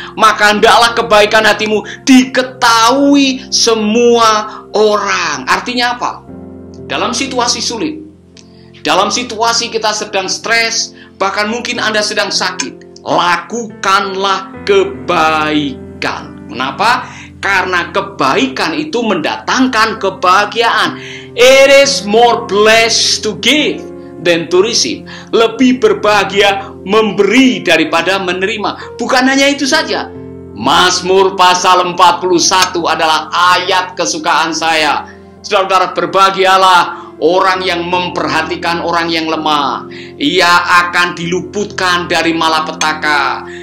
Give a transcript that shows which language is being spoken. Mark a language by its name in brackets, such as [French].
[Indonesian] Maka hendaklah kebaikan hatimu diketahui semua orang. Artinya apa? Dalam situasi sulit, dalam situasi kita sedang stres, bahkan mungkin Anda sedang sakit, lakukanlah kebaikan. Kenapa? Karena kebaikan itu mendatangkan kebahagiaan. [English] It is more blessed to give than to receive. [Indonesian] Lebih berbahagia memberi daripada menerima. Bukan hanya itu saja. Mazmur pasal 41 adalah ayat kesukaan saya. Saudara-saudara, berbahagialah orang yang memperhatikan orang yang lemah. Ia akan diluputkan dari malapetaka.